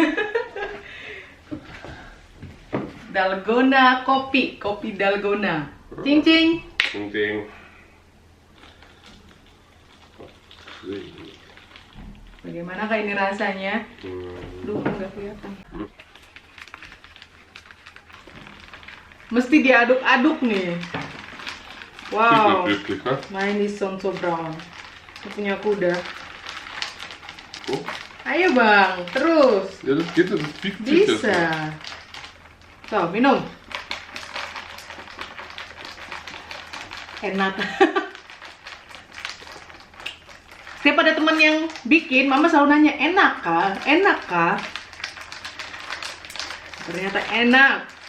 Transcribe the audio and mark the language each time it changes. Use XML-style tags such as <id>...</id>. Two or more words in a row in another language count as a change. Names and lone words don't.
<id>Dalgona kopi Dalgona. Cing cing. Ting. Bagaimana kak ini rasanya? Duh, nggak kelihatan. Mesti diaduk-aduk nih.</id> <en>Wow. Mine is so brown.</en> <id>Itu punya kuda. Ayo bang, terus.</id> <de>Ja, das geht, das biegt sich</de> <id>Bisa.</id> <de>das.</de> <id>Tuh, minum. Enak. Setiap ada teman yang bikin, mama selalu nanya, enak kah? Enak kah? Ternyata enak.</id>